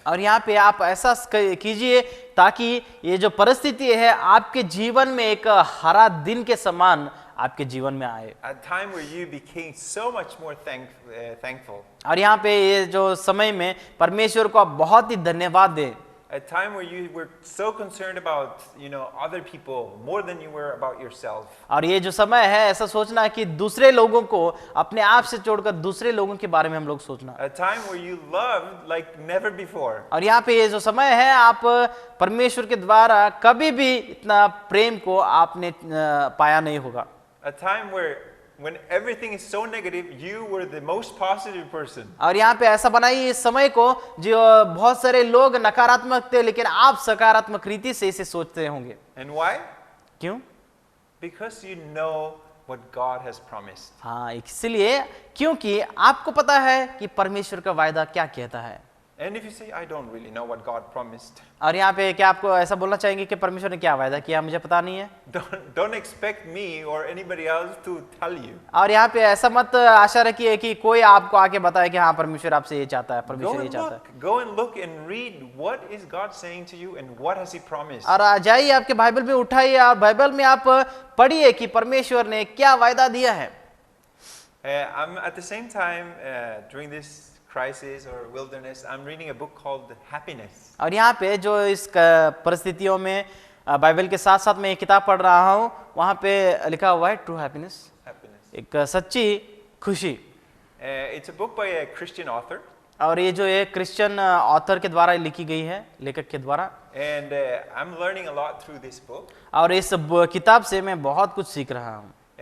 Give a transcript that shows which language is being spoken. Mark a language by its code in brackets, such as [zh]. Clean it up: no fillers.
[hi] और यहाँ पे आप ऐसा कीजिए ताकि ये जो परिस्थिति है आपके जीवन में एक हरा दिन के समान आपके जीवन में आए। [en] A time where you became so much more thankful. [hi] और यहाँ पे ये जो समय में परमेश्वर को आप बहुत ही धन्यवाद दें। [en] A time where you were so concerned about, other people more than you were about yourself. [hi] और ये जो समय है ऐसा सोचना कि दूसरे लोगों को अपने आप से छोड़कर दूसरे लोगों के बारे में हम लोग सोचना। [en] A time where you loved like never before. [hi] और यहाँ पे ये जो समय है आप परमेश्वर के द्वारा कभी भी इतना प्रेम को आपने पाया नहीं होगा। [en] A time where when everything is so negative, you were the most positive person. [hi] और यहाँ पे ऐसा बनाइए इस समय को जो बहुत सारे लोग नकारात्मक थे लेकिन आप सकारात्मक रीति से इसे सोचते होंगे। [en] And why? [hi] क्यों? [en] Because you know what God has promised. [hi] हाँ, इसलिए क्योंकि आपको पता है कि परमेश्वर का वायदा क्या कहता है। [en] And if you say, I don't really know what God promised, [hi] और यहाँ पे क्या आपको ऐसा बोलना चाहेंगे कि परमेश्वर ने क्या वायदा किया मुझे पता नहीं है, [en] don't expect me or anybody else to tell you. [hi] और यहाँ पे ऐसा मत आशा रखिए कि कोई आपको आके बताए कि हाँ परमेश्वर आपसे ये चाहता है, परमेश्वर ये चाहता है। [en] Go and look and read what is God saying to you and what has He promised. [hi] और आ जाइए आपके बाइबल में उठाइए और बाइबल में आप पढ़िए कि परमेश्वर ने क्या वायदा दिया है। [en] I'm at the same time during this crisis or wilderness, I'm reading a book called Happiness. [hi] और यहाँ पे जो इस परिस्थितियों में बाइबल के साथ साथ मैं एक किताब पढ़ रहा हूँ, वहाँ पे लिखा हुआ है ट्रू हैप्पीनेस, एक सच्ची खुशी। [en] It's a book by a Christian author. [hi] और ये जो एक क्रिश्चियन ऑथर के द्वारा लिखी गई है, लेखक के द्वारा। [en] And I'm learning a lot through this book. [hi] और इस किताब से मैं बहुत कुछ सीख रहा हूँ।